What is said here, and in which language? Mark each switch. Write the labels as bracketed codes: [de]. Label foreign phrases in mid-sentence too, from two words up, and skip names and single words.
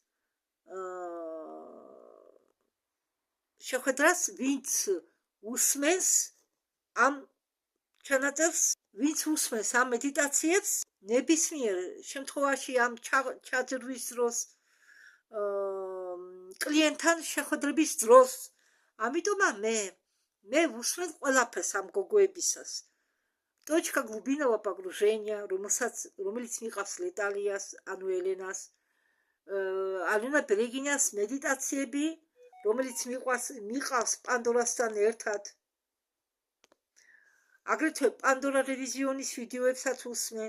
[ka] შეხვედრას, ვინც უსმენს ამ ჩანაწერს, ვინც უსმენს ამ მედიტაციებს, ნებისმიერ შემთხვევაში ამ ჩაძირვის დროს, კლიენტთან შეხვედრების დროს. ამიტომ მე უსმენ ყველაფერს ამ გოგოებისას. [ru] Точка глубинного погружения, [ka] რომელიც მიყავს ლეტალიას, ანუ ელენას, ალენა ბერეგინას მედიტაციები, რომელიც მიყავს პანდორასთან ერთად. აგრეთვე პანდორა რევიზიონის ვიდეოებსაც უსმენ.